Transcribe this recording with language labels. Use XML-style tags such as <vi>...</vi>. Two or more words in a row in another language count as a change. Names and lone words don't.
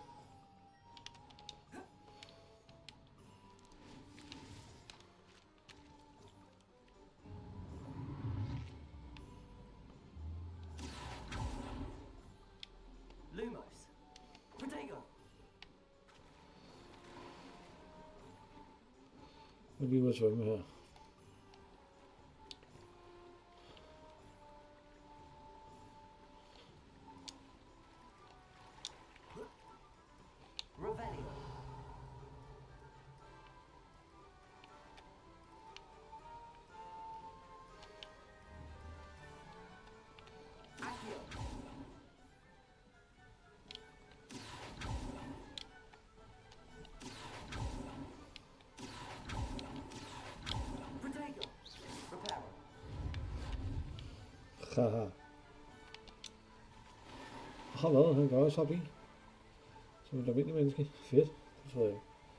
<da>Lumos. Protego. Nu er vi ude at svømme her. Revelio. Accio. Protego. Reparo. Haha. Hvad? Han kan også hoppe i. Som et almindeligt menneske. Fedt. Det tror jeg ikke.</da>